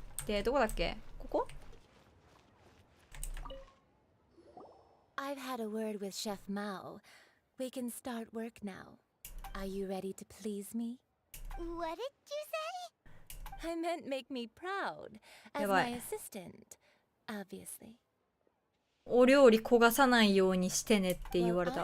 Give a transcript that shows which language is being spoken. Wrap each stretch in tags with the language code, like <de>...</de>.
<ja>で、どこだっけ？ここ？</ja> <en>I've had a word with Chef Mao. We can start work now. Are you ready to please me? What did you say? I meant make me proud as</en> <ja>やばい。</ja> <en>my assistant, obviously.</en> <ja>お料理焦がさないようにしてねって言われた。</ja>